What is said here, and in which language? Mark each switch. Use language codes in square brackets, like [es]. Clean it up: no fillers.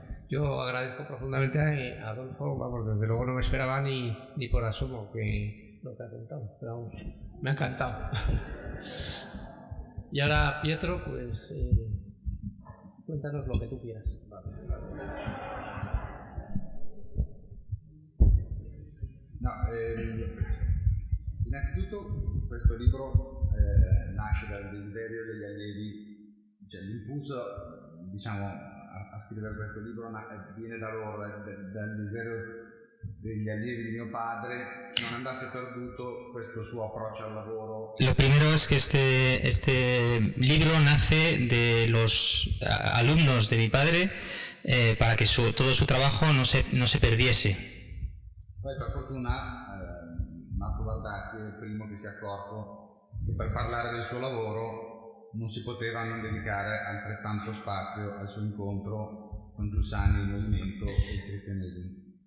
[es] Yo agradezco profundamente a Adolfo, vamos, desde luego no me esperaba ni por asomo que lo que ha contado, pero vamos, me ha encantado. Y ahora, Pietro, pues cuéntanos lo que tú quieras. [it] No, innanzitutto questo libro nasce dal desiderio degli allievi, cioè l'impulso diciamo, a scrivere questo libro viene da loro, dal desiderio degli allievi di mio padre, non andasse perduto questo suo approccio al lavoro. [es] Lo primero es que este libro nace de los alumnos de mi padre para que todo su trabajo no se perdiese. [it] Poi per fortuna Marco Bardazzi è il primo che si è accorto che per parlare del suo lavoro non si poteva non dedicare altrettanto spazio al suo incontro con Giussani, il movimento e il cristianesimo.